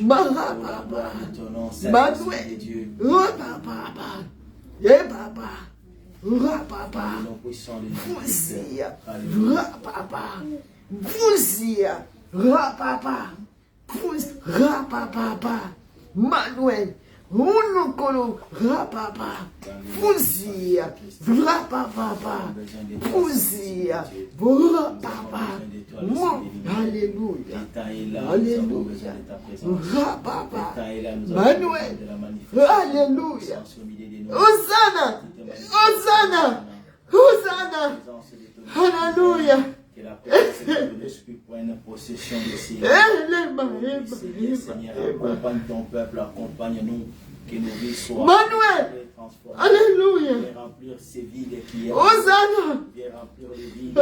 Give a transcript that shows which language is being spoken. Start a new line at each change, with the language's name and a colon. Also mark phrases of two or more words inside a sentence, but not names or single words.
French: Pour la gloire de ton nom, Saint-Esprit de Dieu. Manuel, Unukolo, rapapa, Fuzia, rapapa, Fuzia, rapapa, Alléluia, Alléluia, rapapa, Manuel, Alléluia, Hosanna, Hosanna, Hosanna, Alléluia. Que la présence de l'Esprit prenne possession de ces lieux. Seigneur, accompagne ton peuple, accompagne-nous, que nos vies soient transformées. Alléluia. Viens remplir ces vides qui est. Hosanna. Viens remplir les vides.